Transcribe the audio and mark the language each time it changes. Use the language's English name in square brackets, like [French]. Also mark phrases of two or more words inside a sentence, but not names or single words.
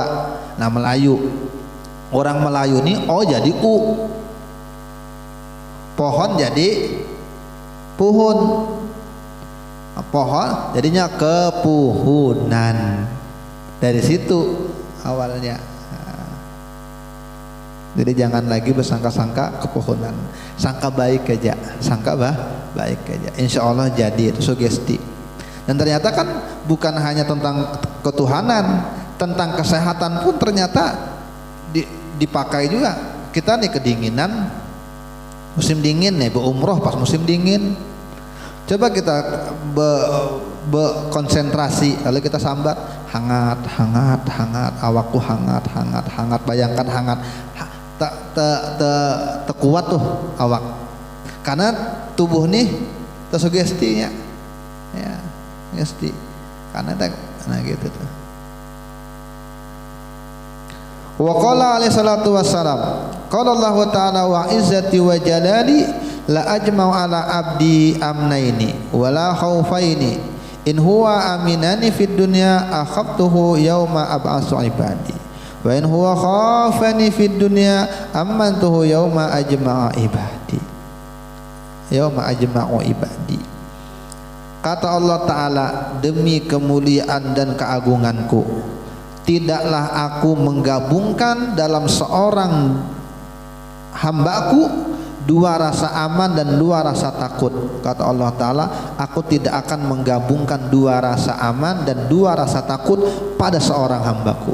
[Indonesian] Nah Melayu, orang Melayu ini jadi pohon jadi puhun, pohon jadinya kepuhunan. Dari situ awalnya. Jadi jangan lagi bersangka-sangka kepohonan, sangka baik aja, baik aja. [Arabic] إن شاء الله [Indonesian] jadi itu sugesti. Dan ternyata kan bukan hanya tentang ketuhanan, tentang kesehatan pun ternyata dipakai juga. Kita nih kedinginan, musim dingin nih, berumroh pas musim dingin. [Banjar] Coba kita konsentrasi, lalu kita sambat hangat, awakku hangat. Bayangkan hangat, tak kuat tuh awak, karena tubuh nih tersugestinya, ya, sugesti, karena gitu tuh. [Arabic] وقال عليه الصلاة والسلام، قال الله تعالى وعزتي وجلالي لا أجمع على عبدي أمنين ولا خوفين إن هو أمنني في الدنيا أخفته يوم أبعث عبادي وإن هو خافني في الدنيا أمنته يوم أجمع عبادي. [Indonesian] Kata Allah Ta'ala, demi kemuliaan dan keagunganku, tidaklah aku menggabungkan dalam seorang hambaku dua rasa aman dan dua rasa takut. Kata Allah Ta'ala, aku tidak akan menggabungkan dua rasa aman dan dua rasa takut pada seorang hambaku.